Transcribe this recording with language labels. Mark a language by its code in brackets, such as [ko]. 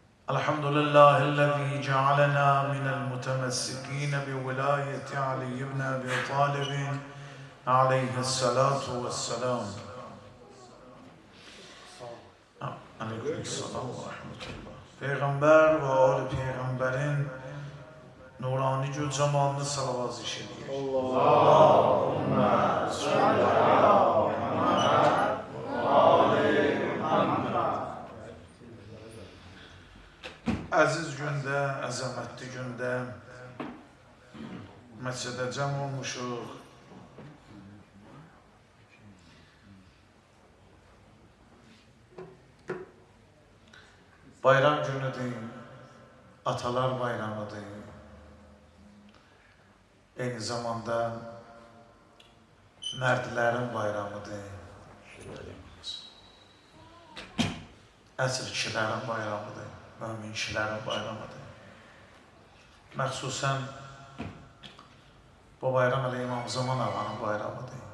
[ar] الحمد لله الذي جعلنا من المتمسكين بولاية علي بن أبي طالب عليه الصلاة والسلام. [az] Aleykümselam ve rahmetullah. Peygamber ve âli peygamberin nurani gül cemalını salavat işledik. [ar] Allahümme salli ala Muhammed ve âli Muhammed. [az] Aziz günde, əzəmətli günde məscidə cəm olmuşuq. Bayram günüdür, atalar bayramıdır. Eyni zamanda mərdlərin bayramıdır. Əsr kişilərin bayramıdır, mömin kişilərin bayramıdır. Məxsusən bu bayram elə İmam Zaman ağanın bayramıdır.